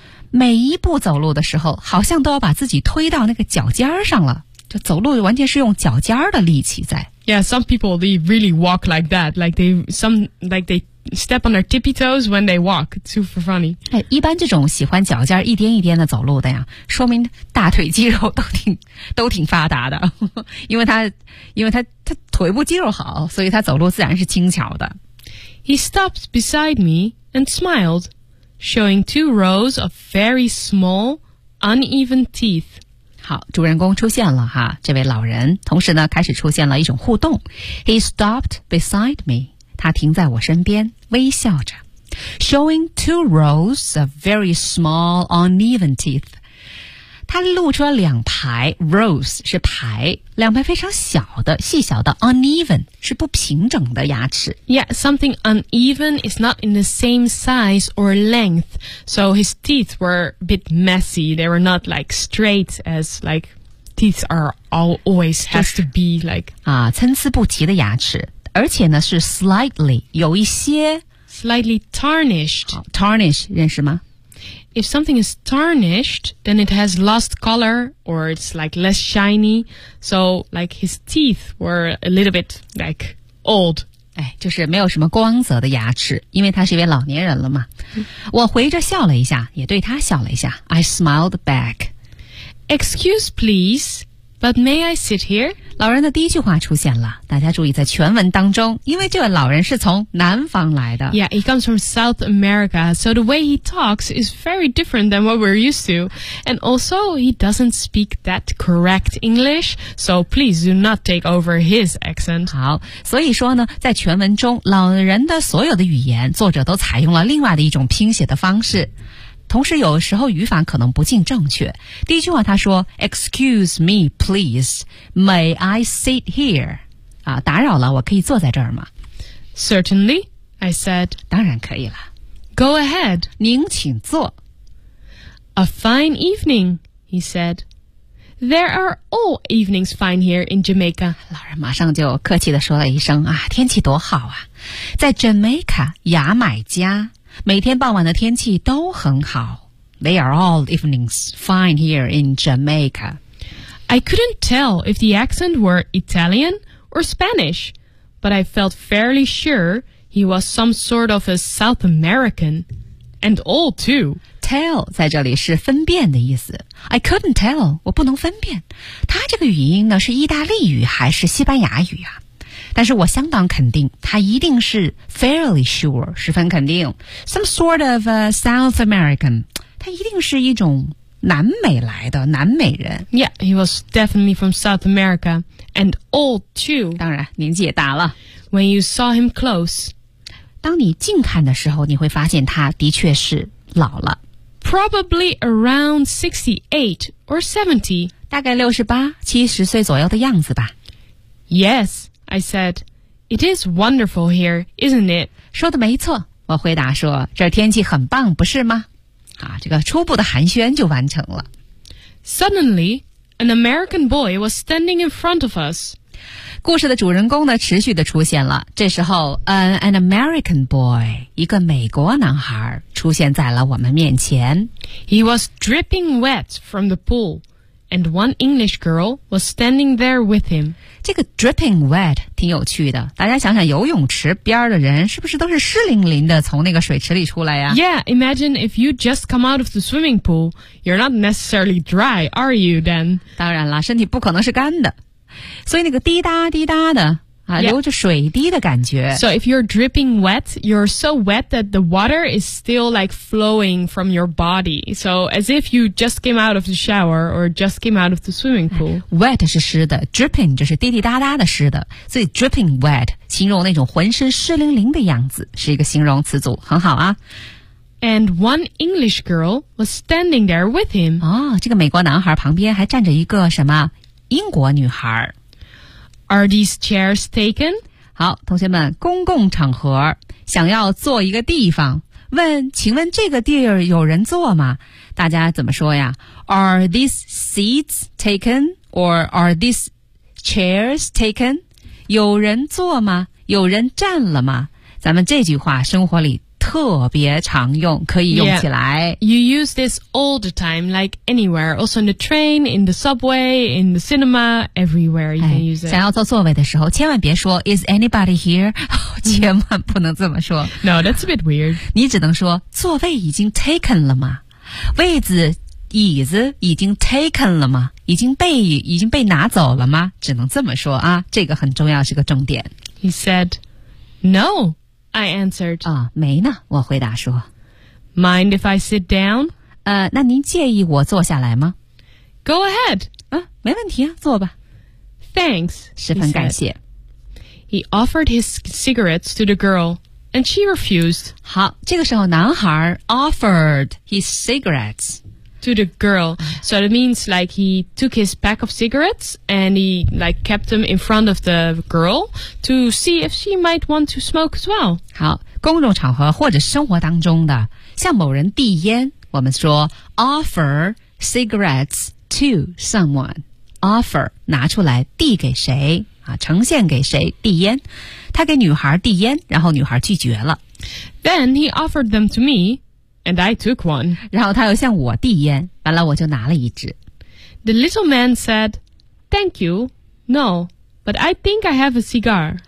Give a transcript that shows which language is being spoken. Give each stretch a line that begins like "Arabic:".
Chinese: 每一步走路的时候好像都要把自己推到那个脚尖上了，就走路完全是用脚尖的力气在。
English: Yeah, some people they really walk like that, like they step on their tippy toes when they walk. It's super funny.
Chinese: 一般这种喜欢脚尖一颠一颠的走路的呀，说明大腿肌肉都挺发达的。因为他腿部肌肉好，所以他走路自然是轻巧的。
English: He stopped beside me and smiledshowing two rows of very small, uneven teeth.
Chinese: 好，主人公出现了哈，这位老人，同时呢，开始出现了一种互动。
English: He stopped beside me.
Chinese: 他停在我身边，微笑着。
English: Showing two rows of very small, uneven teeth.
Chinese: 他露出了两排 rows 是排，两排非常小的、细小的 uneven 是不平整的牙齿。
English: Yeah, something uneven is not in the same size or length, so his teeth were a bit messy. They were not like straight as like teeth are always has to be like
Chinese: 啊，参差不齐的牙齿，而且呢是 slightly 有一些
English: slightly tarnished.
Chinese: Tarnish 认识吗？
English: If something is tarnished, then it has lost color or it's like less shiny. So, like his teeth were a little bit like old.
Chinese: 就是没有什么光泽的牙齿，因为他是一位老年人了嘛。我回着笑了一下，也对他笑了一下。
English: I smiled back. Excuse please, but may I sit here?
Chinese: 老人的第一句话出现了，大家注意在全文当中，因为这位老人是从南方来的。
English: Yeah, he comes from South America, so the way he talks is very different than what we're used to. And also, he doesn't speak that correct English, so please do not take over his accent.
Chinese: 好，所以说呢，在全文中，老人的所有的语言，作者都采用了另外的一种拼写的方式。同时有时候语法可能不尽正确。第一句话他说
English: Excuse me, please, may I sit here?
Chinese: 啊，打扰了，我可以坐在这儿吗？
English: Certainly, I said.
Chinese: 当然可以了。
English: Go ahead.
Chinese: 您请坐。
English: A fine evening, he said. There are all evenings fine here in Jamaica.
Chinese: 老人马上就客气地说了一声啊，天气多好啊。在 Jamaica, 牙买加。每天傍晚的天气都很好。
English: They are all evenings fine here in Jamaica. I couldn't tell if the accent were Italian or Spanish, but I felt fairly sure he was some sort of a South American, and old too.
Chinese: Tell 在这里是分辨的意思。
English: I couldn't tell,
Chinese: 我不能分辨。他这个语音呢是意大利语还是西班牙语啊？但是我相当肯定他一定是
English: fairly sure,
Chinese: 十分肯定。
English: Some sort of a South American,
Chinese: 他一定是一种南美来的南美人。
English: Yeah, he was definitely from South America, and old too.
Chinese: 当然年纪也大了。
English: When you saw him close,
Chinese: 当你近看的时候你会发现他的确是老了。
English: Probably around 68 or 70.
Chinese: 大概68、70岁左右的样子吧。
English: Yes, I said, it is wonderful here, isn't it?
Chinese: 说的没错，我回答说，这天气很棒，不是吗？啊，这个初步的寒暄就完成了。
English: Suddenly, an American boy was standing in front of us.
Chinese: 故事的主人公呢，持续的出现了。这时候 ,
English: an American boy,
Chinese: 一个美国男孩出现在了我们面前。
English: He was dripping wet from the pool, and one English girl was standing there with him.
Chinese: 这个 dripping wet 挺有趣的，大家想想游泳池边的人是不是都是湿淋淋的从那个水池里出来呀？
English: Yeah, imagine if you just come out of the swimming pool, you're not necessarily dry, are you then?
Chinese: 当然了，身体不可能是干的。所以那个滴答滴答的啊、流着水滴的感觉。
English: So if you're dripping wet, you're so wet that the water is still like flowing from your body. So as if you just came out of the shower or just came out of the swimming pool.
Chinese: Wet 是湿的， dripping 就是滴滴答答的湿的。所以 dripping wet 形容那种浑身湿淋淋的样子，是一个形容词组，很好啊。
English: And one English girl was standing there with him.
Chinese: 哦，这个美国男孩旁边还站着一个什么英国女孩。
English: Are these chairs taken?
Chinese: 好，同学们，公共场合想要坐一个地方，问，请问这个地儿有人坐吗？大家怎么说呀？
English: Are these seats taken? Or are these chairs taken?
Chinese: 有人坐吗？有人站了吗？咱们这句话生活里特别常用，可以用起来。
English: Yeah, you use this all the time, like anywhere. Also in the train, in the subway, in the cinema, everywhere you can use it.
Chinese: 想要坐座位的时候，千万别说
English: Is anybody here?
Chinese: 千万不能这么说。
English: No, that's a bit weird.
Chinese: 你只能说座位已经 taken 了吗？位子、椅子已经 taken 了吗？已经被拿走了吗？只能这么说啊，这个很重要，是个重点。
English: He said, No. I answered.
Chinese: 啊、哦，没呢，我回答说。
English: Mind if I sit down?
Chinese: 那您介意我坐下来吗
English: ？Go ahead.
Chinese: 啊，没问题啊，坐吧。
English: Thanks.
Chinese: 十分感谢。
English: He offered his cigarettes to the girl, and she refused.
Chinese: 好，这个时候男孩
English: offered his cigarettes. To the girl. So it means like he took his pack of cigarettes and he like kept them in front of the girl to see if she might want to smoke as well.
Chinese: 好，公众场合或者生活当中的向某人递烟，我们说
English: offer cigarettes to someone.
Chinese: Offer 拿出来递给谁啊，呈现给谁递烟。他给女孩递烟，然后女孩拒绝了。
English: Then he offered them to me. And I took one.
Chinese: 然后他又向我递烟，完了我就拿了一支。
English: The little man said, "Thank you. No, but I think I have a cigar."